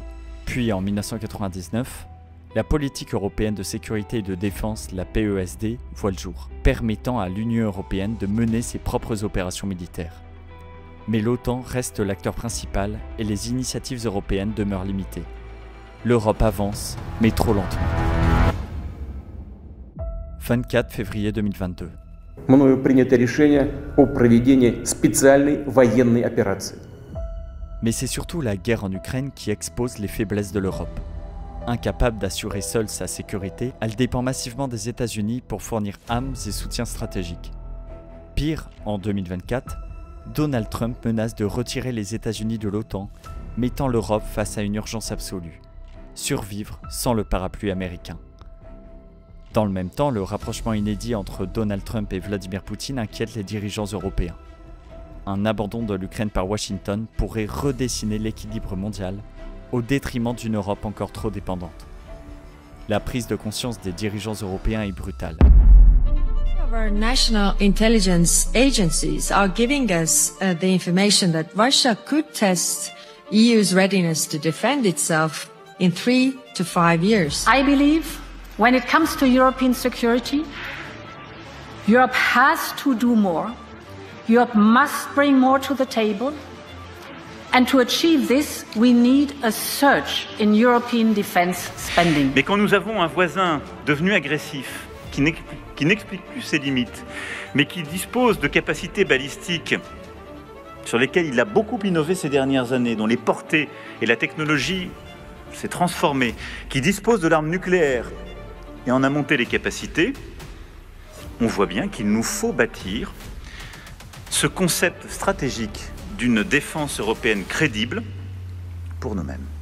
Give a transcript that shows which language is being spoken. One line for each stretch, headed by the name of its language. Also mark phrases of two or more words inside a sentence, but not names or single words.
French: Puis en 1999, la politique européenne de sécurité et de défense, la PESD, voit le jour, permettant à l'Union européenne de mener ses propres opérations militaires. Mais l'OTAN reste l'acteur principal et les initiatives européennes demeurent limitées. L'Europe avance, mais trop lentement. 24 février 2022.
Russian: Мною принято решение о проведении специальной военной операции.
French: Mais c'est surtout la guerre en Ukraine qui expose les faiblesses de l'Europe. Incapable d'assurer seule sa sécurité, elle dépend massivement des États-Unis pour fournir armes et soutien stratégique. Pire, en 2024, Donald Trump menace de retirer les États-Unis de l'OTAN, mettant l'Europe face à une urgence absolue. Survivre sans le parapluie américain. Dans le même temps, le rapprochement inédit entre Donald Trump et Vladimir Poutine inquiète les dirigeants européens. Un abandon de l'Ukraine par Washington pourrait redessiner l'équilibre mondial au détriment d'une Europe encore trop dépendante. La prise de conscience des dirigeants européens est brutale.
English: Our national intelligence agencies are giving us the information that Russia could test EU's readiness to defend itself in 3 to 5 years. I believe when it comes to European security, Europe has to do more. Europe must bring more to the table. And to achieve this, we need a surge in European defense spending.
French: Mais quand nous avons un voisin devenu agressif, qui n'explique plus ses limites, mais qui dispose de capacités balistiques sur lesquelles il a beaucoup innové ces dernières années, dont les portées et la technologie s'est transformée, qui dispose de l'arme nucléaire et en a monté les capacités, on voit bien qu'il nous faut bâtir ce concept stratégique d'une défense européenne crédible pour nous-mêmes.